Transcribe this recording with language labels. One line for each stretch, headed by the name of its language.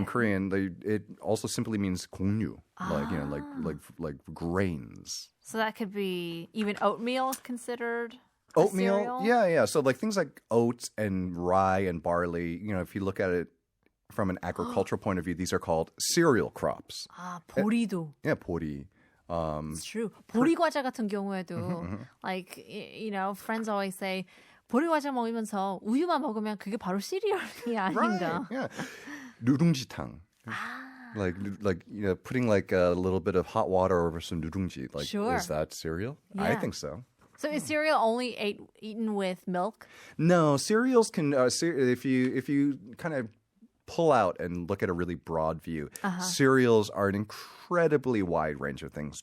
English: In Korean, it also simply means 공유, like grains. So that could be even oatmeal considered Oatmeal, cereal? yeah. So like things like oats and rye and barley, if you look at it from an agricultural point of view, these are called cereal crops.
Korean: 보리도.
English: Yeah, 보리. It's true.
Korean: 보리 과자 같은 경우에도
English: like friends always say
Korean: 보리 과자 먹으면서 우유만 먹으면 그게 바로 시리얼이 아닌가.
English: Right, yeah. 누룽지탕. Like putting like a little bit of hot water over some 누룽지. Like, sure. Is that cereal? Yeah. I think so. So is cereal only eaten with milk? No, cereals can. If you kind of pull out and look at a really broad view, cereals are an incredibly wide range of things.